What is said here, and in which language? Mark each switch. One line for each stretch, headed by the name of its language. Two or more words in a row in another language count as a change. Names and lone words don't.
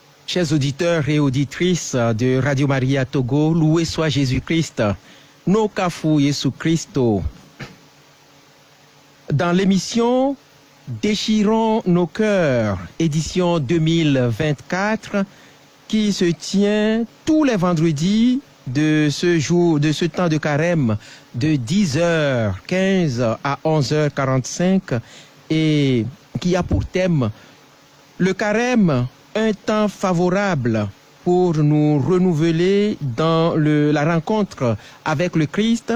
French: Chers auditeurs et auditrices de Radio Maria Togo, loué soit Jésus-Christ,
Ewe: no kafu Yesu Christo.
French: Dans l'émission Déchirons nos cœurs, édition 2024, qui se tient tous les vendredis de ce temps de carême de 10h15 à 11h45 et qui a pour thème le carême, un temps favorable pour nous renouveler dans la rencontre avec le Christ.